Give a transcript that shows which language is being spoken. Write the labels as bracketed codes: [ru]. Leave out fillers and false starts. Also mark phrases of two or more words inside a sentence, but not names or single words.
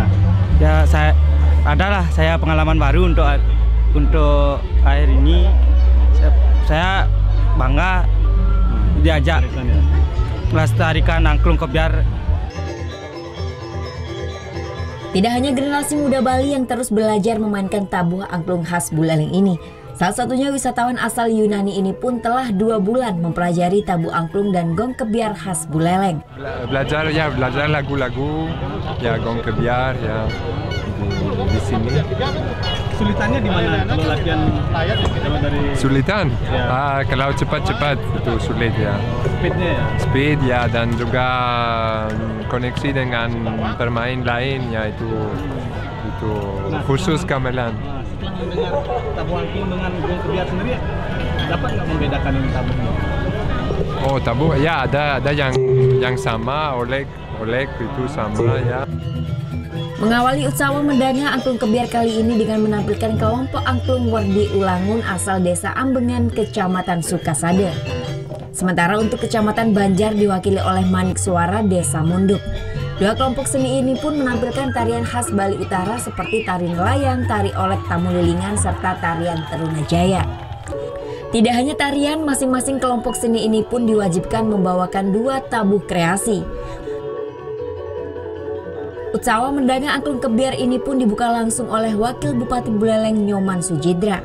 [id] Ya saya pengalaman baru untuk akhir ini. Saya bangga diajak melestarikan angklung kebiar. Tidak hanya generasi muda Bali yang terus belajar memainkan tabuh angklung khas Buleleng ini. Salah satunya wisatawan asal Yunani ini pun telah 2 bulan mempelajari tabuh angklung dan gong kebiar khas Buleleng. Belajar lagu-lagu, ya gong kebiar ya di sini. Kesulitannya di mana kalau latihan kalau dari Sulitan? Ya. Kalau cepat-cepat itu sulit ya. Speednya ya? Speed ya, dan juga koneksi dengan pemain lain ya, itu khusus gamelan. Setelah mendengar tabuh angklung dengan gong kebiar sendiri, dapat nggak membedakan ini tabuhnya? Oh, tabuh ya, ada yang sama, olek itu sama ya. Mengawali Utsawa Merdange Angklung Kebiar kali ini dengan menampilkan kelompok angklung Werdi Ulangun asal Desa Ambengan, Kecamatan Sukasade. Sementara untuk Kecamatan Banjar diwakili oleh Manik Suara, Desa Munduk. 2 kelompok seni ini pun menampilkan tarian khas Bali Utara seperti tari nelayan, tari olek tamu lilingan, serta tarian Terunajaya. Tidak hanya tarian, masing-masing kelompok seni ini pun diwajibkan membawakan 2 tabuh kreasi. Utsawa Merdange Angklung Kebiar ini pun dibuka langsung oleh Wakil Bupati Buleleng Nyoman Sujidra.